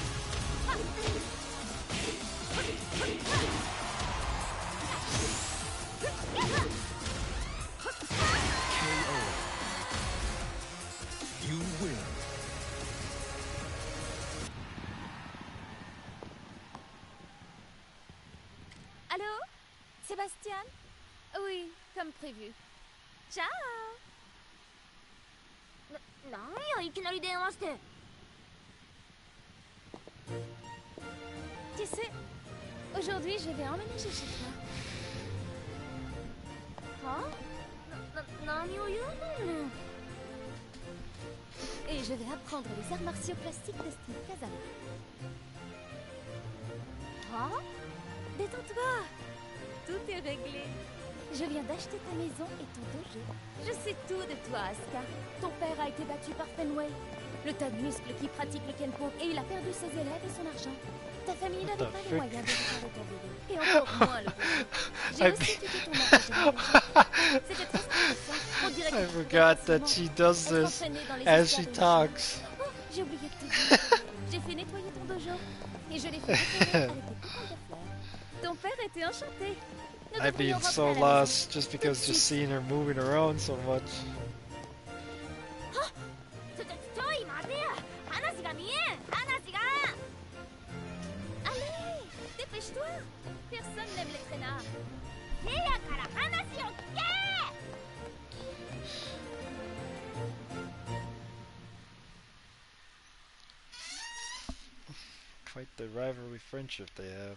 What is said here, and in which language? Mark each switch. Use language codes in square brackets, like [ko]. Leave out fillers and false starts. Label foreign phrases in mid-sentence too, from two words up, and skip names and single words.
[en] KO. You win. [fr] Sébastien? Oui, comme prévu. Ciao! [ja] なんやいきなり電話して。 [fr] Tu sais, aujourd'hui je vais emménager chez toi. [ja] は？何を言うのねん。 [fr] Et je vais apprendre les arts martiaux classiques de style Kazama. [ja] は？ [fr] Détends-toi! Tout est réglé. Je viens d'acheter ta maison et ton dojo. Je sais tout de toi, Asuka. Ton père a été battu par Fenway, le tas de muscles qui pratique le Kenpo, et il a perdu ses élèves et son argent. Ta famille n'avait pas les moyens de réparer ton bébé, et encore moins le dojo. J'ai aussi tué ton mari. C'était très intéressant. On dirait que [en] I forgot that she does this as she talks. [fr] Oh, j'ai oublié de te dire. J'ai fait nettoyer ton dojo, et je l'ai fait décorer avec des coupons de fleurs. Ton père était enchanté. [en] I've been so lost just because just seeing her moving around so much. [ja] ちょい待てや。話が見えん。話が。 [fr] Allez, dépêche-toi. Personne n'aime les traînards. [ja] 部屋から話を聞け。 [en] Quite the rivalry friendship they have.